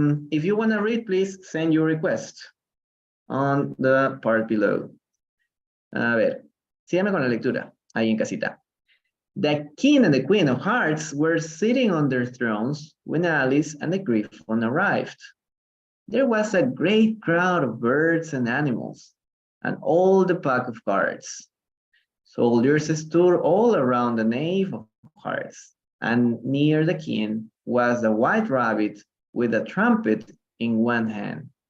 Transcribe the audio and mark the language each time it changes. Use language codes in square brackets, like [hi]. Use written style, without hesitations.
[en] If you want to read, please send your request on the part below. [es] A ver, síganme con la lectura, ahí en casita. [en] The king and the queen of hearts were sitting on their thrones when Alice and the griffon arrived. There was a great crowd of birds and animals, and all the pack of cards. Soldiers stood all around the knave of hearts, and near the king was a white rabbit with a trumpet in one hand.